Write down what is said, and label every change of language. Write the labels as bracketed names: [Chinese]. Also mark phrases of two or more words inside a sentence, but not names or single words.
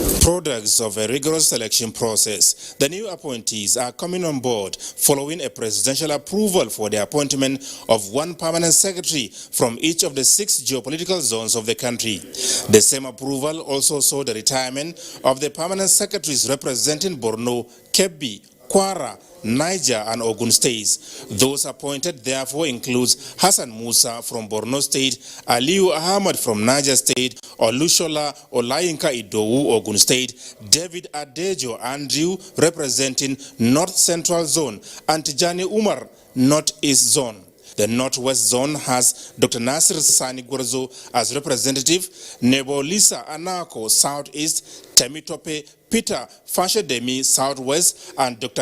[English] Products of a rigorous selection process, the new appointees are coming on board following a presidential approval for the appointment of 1 permanent secretary from each of the 6 geopolitical zones of the country. The same approval also saw the retirement of the permanent secretaries representing Borno, Kebbi, Kwara, Niger and Ogun states. Those appointed therefore includes Hassan Musa from Borno State, Aliyu Ahmad from Niger State, Olushola Olayinka Idowu, Ogun State, David Adejo Andrew representing North Central Zone, and Tijani Umar, North East Zone. The Northwest Zone has Dr. Nasir Sani Gwarzo as representative, Nebo Lisa Anako, Southeast, Temitope Peter Fashedemi, Southwest, and Dr.